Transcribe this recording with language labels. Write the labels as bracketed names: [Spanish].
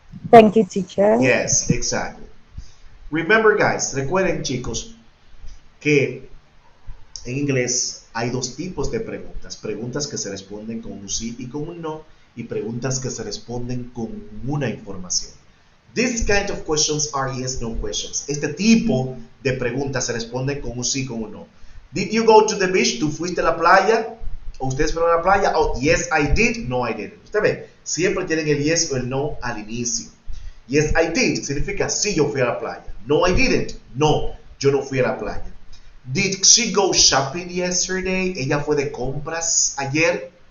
[English] Thank you, teacher. Yes, exactly. Remember, guys, [Spanish] recuerden, chicos, que en inglés hay dos tipos de preguntas. Preguntas que se responden con un sí y con un no, y preguntas que se responden con una información. [English] These kind of questions are yes, no questions. [Spanish] Este tipo de preguntas se responden con un sí y con un no. [English] Did you go to the beach? [Spanish] ¿Tú fuiste a la playa? ¿O ustedes fueron a la playa? [English] Oh, yes, I did. No, I didn't. [Spanish] Usted ve, siempre tienen el yes o el no al inicio. [English] Yes, I did [Spanish] significa sí, yo fui a la playa. [English] No, I didn't. [Spanish] No, yo no fui a la playa. [English] Did she go shopping yesterday? [Spanish] ¿Ella fue de compras ayer?